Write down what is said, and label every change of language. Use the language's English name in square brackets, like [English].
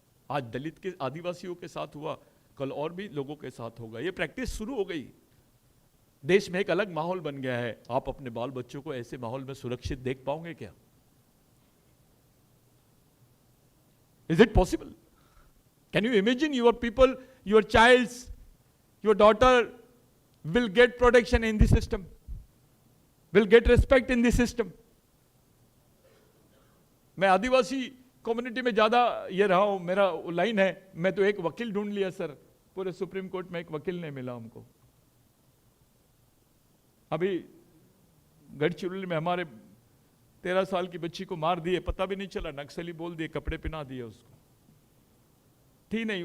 [Hindi] आज दलित के, आदिवासियों के साथ हुआ, कल और भी लोगों के साथ होगा। ये प्रैक्टिस शुरू हो गई। देश में एक अलग माहौल बन गया है। आप अपने बाल बच्चों को ऐसे माहौल में सुरक्षित देख पाओगे क्या? [English] Is it possible? Can you imagine your people, your childs, your daughter will get protection in the system, will get respect in the system? [Hindi] मैं आदिवासी कम्युनिटी में ज्यादा ये रहा हूं, मेरा लाइन है, मैं तो एक वकील ढूंढ लिया सर, पूरे सुप्रीम कोर्ट में एक वकील नहीं मिला हमको। अभी गढ़चिरौली में हमारे 13 साल की बच्ची को मार दिए, पता भी नहीं चला, नक्सली बोल दिए, कपड़े पहना दिए उसको, थी नहीं।